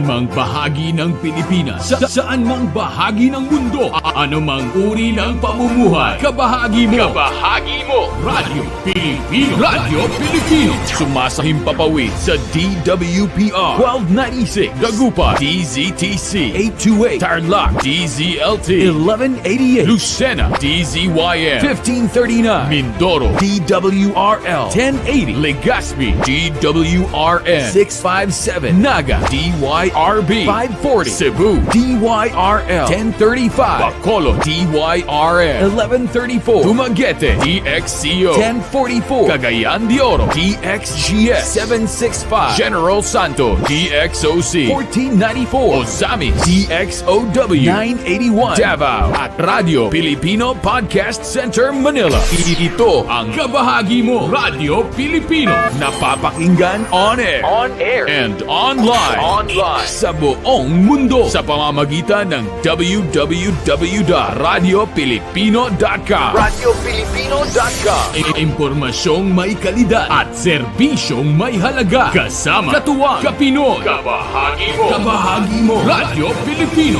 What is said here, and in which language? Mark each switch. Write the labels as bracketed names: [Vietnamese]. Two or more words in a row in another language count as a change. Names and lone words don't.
[Filipino] mang bahagi ng Pilipinas, saan mang bahagi ng mundo, ano mang uri ng pamumuhay, kabahagi mo Radyo Pilipino. Radyo Pilipino sumasahim papawid sa DWPR 1296 Dagupan, DZTC 828 Tarlac, DZLT 1188 Lucena, DZYN 1539 Mindoro, DWRL 1080 Legazpi, DWRN 657 Naga, DYRB 540 Cebu, DYRL 1035 Bacolod, DYRN 1134 Dumaguete, DXCO 1044 Cagayan de Oro, DXGS 765 General Santos, DXOC 1494 Ozami, DXOW 981 Davao at Radio Filipino Podcast Center Manila. Ito ang kabahagi mo Radyo Pilipino, napapakinggan [English] on air and online [Filipino] sa buong mundo sa pamamagitan ng www.radiopilipino.com. Impormasyong may kalidad at serbisyong may halaga. Kasama, katuwang, kapinoy. Kabahagi mo. Radyo Pilipino.